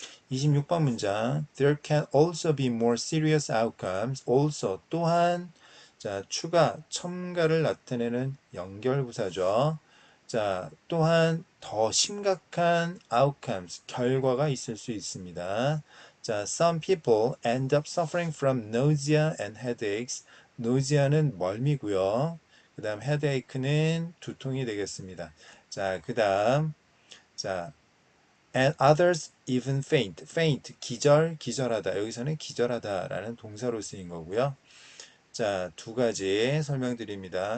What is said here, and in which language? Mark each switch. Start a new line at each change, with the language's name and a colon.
Korean: 26번 문장
English: There can also be more serious outcomes.
Korean: also 또한 자 추가 첨가를 나타내는 연결부사죠. 자 또한 더 심각한 outcomes 결과가 있을 수 있습니다.
English: 자 some people end up suffering from nausea and headaches.
Korean: nausea는 멀미고요. 그 다음 headache는 두통이 되겠습니다. 자 그 다음 자
English: and others even faint.
Korean: faint, 기절하다. 여기서는 기절하다라는 동사로 쓰인 거고요. 자, 두 가지 설명드립니다.